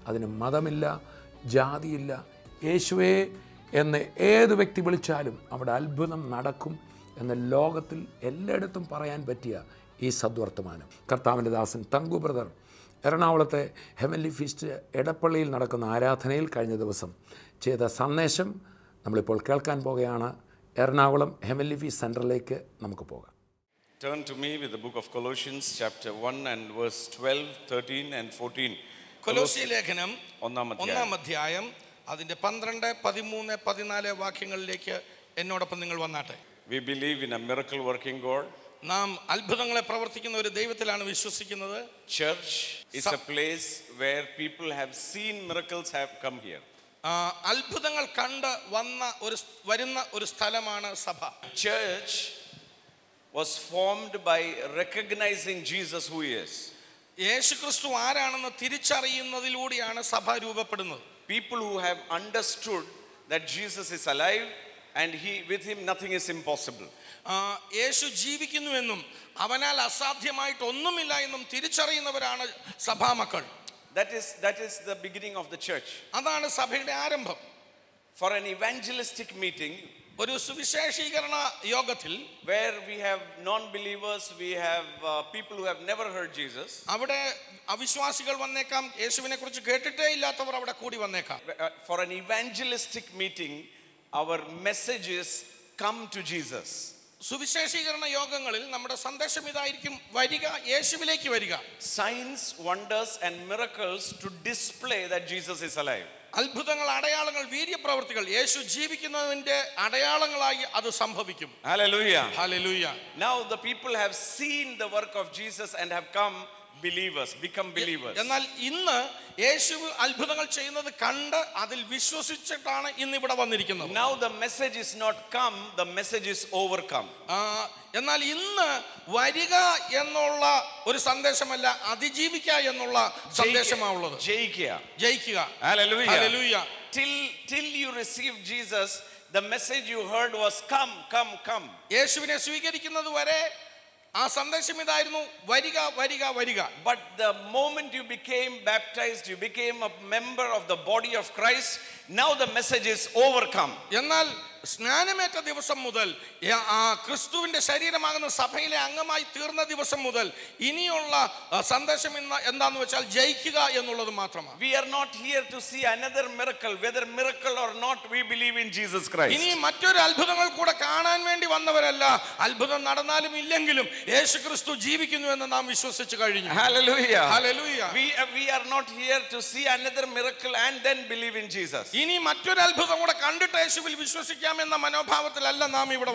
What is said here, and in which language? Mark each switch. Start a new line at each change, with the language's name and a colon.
Malayalam: അതിന് മതമില്ല, ജാതിയില്ല. യേശുവേ എന്ന് ഏത് വ്യക്തി വിളിച്ചാലും അവിടെ അത്ഭുതം നടക്കും എന്ന് ലോകത്തിൽ എല്ലായിടത്തും പറയാൻ പറ്റിയ ഈ സദ്വർത്തമാനം കർത്താവിൻ്റെ ദാസൻ തങ്കു ബ്രദർ എറണാകുളത്തെ ഹെവൻലി ഫീസ്റ്റ് എടപ്പള്ളിയിൽ നടക്കുന്ന ആരാധനയിൽ കഴിഞ്ഞ ദിവസം ചെയ്ത സന്ദേശം നമ്മളിപ്പോൾ കേൾക്കാൻ പോകുകയാണ്. എറണാകുളം ഹെവൻലി ഫീസ്റ്റ് സെൻറ്ററിലേക്ക് നമുക്ക് പോകാം.
English: Turn to me with the book of Colossians chapter 1 and verse 12, 13 and 14.
Malayalam: കൊലോസ്യ ലേഖനം ഒന്നാം അധ്യായം അതിന്റെ 12, 13, 14 വാക്യങ്ങളിലേക്ക് എന്നോടൊപ്പം നിങ്ങൾ വന്നാട്ടെ.
English: We believe in a miracle working God.
Malayalam: നാം അത്ഭുതങ്ങളെ പ്രവർത്തിക്കുന്ന ഒരു ദൈവത്തിലാണ് വിശ്വസിക്കുന്നത്.
English: Church is a place where people have seen miracles have come here.
Malayalam: അത്ഭുതങ്ങൾ കണ്ട് വരുന്ന ഒരു സ്ഥലമാണ് സഭ.
English: Church was formed by recognizing Jesus who he is.
Malayalam: യേശുക്രിസ്തു ആരാണെന്ന് തിരിച്ചറിയുന്നതിലൂടെയാണ് സഭ രൂപപ്പെടുന്നത്.
English: People who have understood that Jesus is alive and with him nothing is impossible.
Malayalam: യേശു ജീവിക്കുന്നുവെന്നും അവനാൽ അസാധ്യമായിട്ട് ഒന്നുമില്ല എന്നും തിരിച്ചറിയുന്നവരാണ് സഭാമക്കൾ.
English: That is the beginning of the church.
Malayalam: അതാണ് സഭയുടെ ആരംഭം.
English: For an evangelistic meeting,
Malayalam: ഒരു സുവിശേഷീകരണ യോഗത്തിൽ,
English: where we have non-believers, we have people who have never heard Jesus.
Malayalam: അവിടെ അവിശ്വാസികൾ വന്നേക്കാം, യേശുവിനെ കുറിച്ച് കേട്ടിട്ടേ ഇല്ലാത്തവർ അവിടെ കൂടി വന്നേക്കാം.
English: For an evangelistic meeting, our message is come to Jesus.
Malayalam: സുവിശേഷീകരണ യോഗങ്ങളിൽ നമ്മുടെ സന്ദേശം ഇതായിരിക്കും: വരിക, യേശുവിലേക്ക് വരിക.
English: Signs, wonders and miracles to display that Jesus is alive.
Malayalam: അത്ഭുതങ്ങൾ, അടയാളങ്ങൾ, വീര്യപ്രവൃത്തികൾ യേശു ജീവിക്കുന്നതിന്റെ അടയാളങ്ങളായി അത് സംഭവിക്കും.
English: Hallelujah. Hallelujah. Now the people have seen the work of Jesus and have become believers.
Malayalam: എന്നാൽ ഇന്ന് യേശു അത്ഭുതങ്ങൾ ചെയ്യുന്നത് കണ്ട് അതിൽ വിശ്വസിച്ചിട്ടാണ് ഇന്ന് ഇവിടെ വന്നിരിക്കുന്നത്.
English: Now the message is not come, the message is overcome.
Malayalam: എന്നാൽ ഇന്ന് വരിക എന്നുള്ള ഒരു സന്ദേശമല്ല, അതിജീവിക്കുക എന്നുള്ള സന്ദേശമാണുള്ളത്. ജയിക്കുക. ജയിക്കുക.
English: Hallelujah. Hallelujah. Till you receive Jesus, the message you heard was come, come, come.
Malayalam: യേശുവിനെ സ്വീകരിക്കുന്നത് വരെ ആ സന്ദേശം ഇതായിരുന്നു, വരിക വരിക വരിക.
English: But the moment you became baptized, you became a member of the body of Christ. Now the message is overcome.
Malayalam: എന്നാൽ സ്നാനമേറ്റ ദിവസം മുതൽ ആ ക്രിസ്തുവിന്റെ ശരീരമാകുന്ന സഭയിലെ അംഗമായി തീർന്ന ദിവസം മുതൽ ഇനിയുള്ള സന്ദേശം എന്താന്ന് വെച്ചാൽ ജയിക്കുക എന്നുള്ളത് മാത്രമാണ്.
English: We are not here to see another miracle, whether miracle or not. We believe in Jesus Christ.
Malayalam: ഇനി മറ്റൊരു അത്ഭുതങ്ങൾ കൂടെ കാണാൻ വേണ്ടി വന്നവരല്ല. അത്ഭുതം നടന്നാലും ഇല്ലെങ്കിലും യേശുക്രിസ്തു ജീവിക്കുന്നു എന്ന് നാം വിശ്വസിച്ചു കഴിഞ്ഞു.
English: Hallelujah. Hallelujah. We are not here to see another miracle and then believe in Jesus.
Malayalam: ഇനി മറ്റൊരു അത്ഭുതം കൂടെ കണ്ടിട്ട് യേശുവിൽ വിശ്വസിക്കാം എന്ന മനോഭാവത്തിലല്ല നാം ഇവിടെ